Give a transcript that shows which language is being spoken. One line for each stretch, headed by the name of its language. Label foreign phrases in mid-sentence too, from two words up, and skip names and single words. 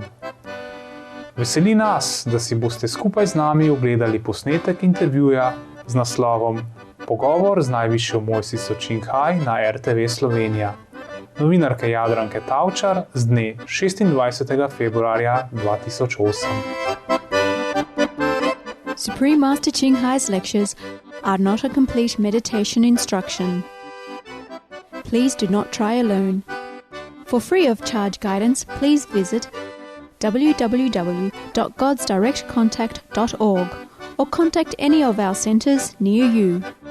Slovenian: Veseli nas, da si boste skupaj z nami ogledali posnetek intervjuja z naslovom Pogovor z najvišjo mojstrico清海na RTV Slovenija, novinarke Jadranke Tavčar z dne 26. februarja 2008.
English: Supreme Master清海's lectures are not a complete meditation instruction. Please do not try alone. For free of charge guidance, please visit www.godsdirectcontact.org or contact any of our centres near you.